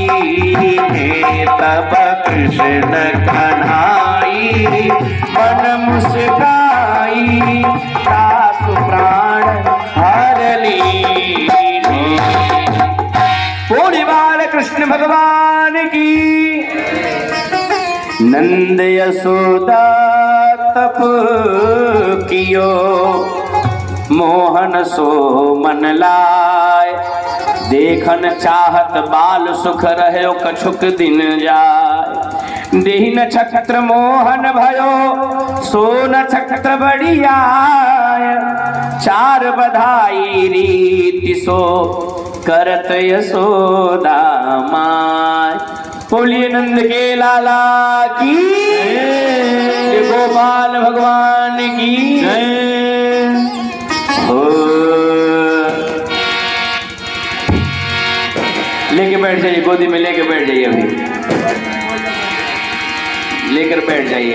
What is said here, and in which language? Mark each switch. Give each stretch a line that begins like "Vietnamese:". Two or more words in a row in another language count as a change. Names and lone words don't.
Hindi: तब कृष्ण कन्हाई मन मुस्काई आसु प्राण हरली। पूर्ण बाल कृष्ण भगवान की।
Braj: नंद यशोदा तप कियो मोहन सो मन लाय देखन चाहत बाल सुख रहे कछुक दिन जाय देहि नक्षत्र मोहन भयो सो नक्षत्र बढ़िया चार बधाई रीति सो करत यशोदा माय।
Hindi: बोलिए नंद के लाला की गोपाल भगवान की लेके बैठ जाइए, गोदी में लेके बैठ जाइए, अभी लेकर बैठ जाइए।